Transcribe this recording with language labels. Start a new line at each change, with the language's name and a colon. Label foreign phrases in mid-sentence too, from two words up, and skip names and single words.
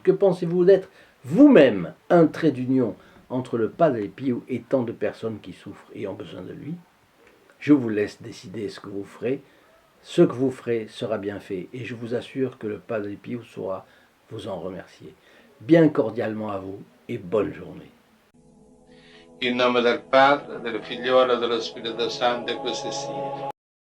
French: Que pensez-vous d'être vous-même un trait d'union entre le Padre Pio et tant de personnes qui souffrent et ont besoin de lui? Je vous laisse décider ce que vous ferez. Ce que vous ferez sera bien fait, et je vous assure que le Padre Pio saura vous en remercier. Bien cordialement à vous, et bonne journée.
Italian: In nome del Padre, del Figliolo e dello Spirito Santo, e così sia.